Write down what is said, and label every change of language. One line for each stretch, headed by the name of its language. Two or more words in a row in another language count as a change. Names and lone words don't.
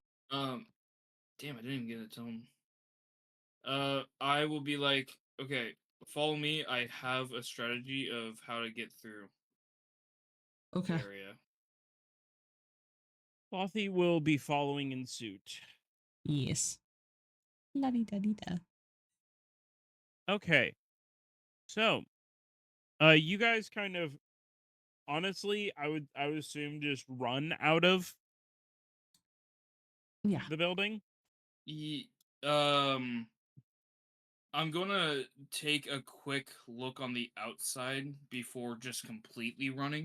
English: Damn, I didn't even get to tell him. I will be like, okay, follow me. I have a strategy of how to get through the Okay. area. Clothy will be following in suit. Yes. La di da di da. Okay. So, you guys kind of, honestly, I would assume just run out of Yeah. the building. Ye- um, I'm gonna take a quick look on the outside before just completely running